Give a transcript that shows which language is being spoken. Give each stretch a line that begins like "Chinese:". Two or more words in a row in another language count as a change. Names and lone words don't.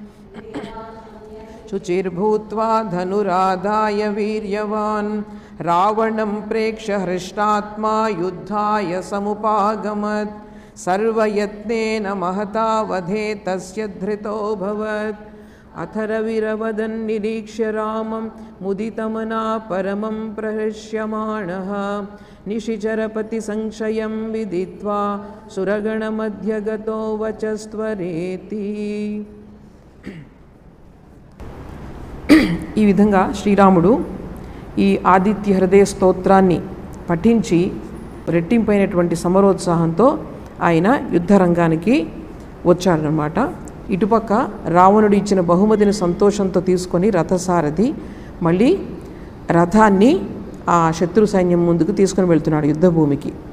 Sanskrit: शुचिर्भूत्वा धनुराधाय वीर्यवान् रावणं प्रेक्ष्य हृष्टात्मा युद्धाय समुपागमत् सर्वयत्नेन महता वधे तस्य धृतोऽभवत् अथ रविरवदन् निरीक्ष्य रामं मुदितमना परमं प्रहृष्यमाणः निशिचरपतिसंशयं विदित्वा सुरगणमध्यगतो
Telugu: वचस्त्वरेति ఈ విధంగా శ్రీరాముడు ఈ ఆదిత్య హృదయ స్తోత్రాన్ని పఠించి రెట్టింపైనటువంటి సమరోత్సాహంతో ఆయన యుద్ధరంగానికి వచ్చాడనమాట. ఇటుపక్క రావణుడు ఇచ్చిన బహుమతిని సంతోషంతో తీసుకొని రథసారథి మళ్ళీ రథాన్ని ఆ శత్రు సైన్యం ముందుకు తీసుకొని వెళ్తున్నాడు యుద్ధభూమికి.